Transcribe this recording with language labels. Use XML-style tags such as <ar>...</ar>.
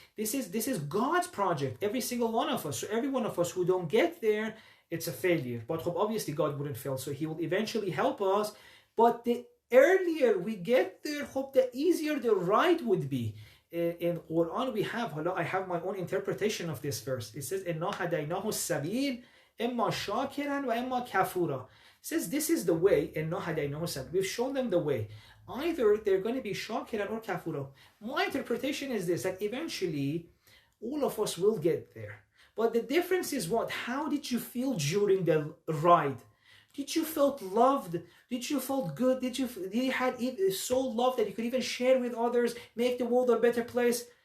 <en>This is God's project, every single one of us. So every one of us who don't get there, it's a failure. But obviously God wouldn't fail, so he will eventually help us. But the earlier we get there, the easier the ride would be. In Quran I have my own interpretation of this verse. It says,</en> <ar>إِنَّا هَدَيْنَاهُ السَّبِيلَ إِمَّا شَاكِرًا وَإِمَّا كَفُورًا.</ar> <en>It says this is the way,</en> <ar>إِنَّا هَدَيْنَاهُ السَّبِيلَ.</ar> <en>We've shown them the way. Either they're going to be shakiran or kafura. My interpretation is this, that eventually all of us will get there. But the difference is what? How did you feel during the ride? Did you felt loved? Did you felt good? Did you had so love that you could even share with others, make the world a better place?</en>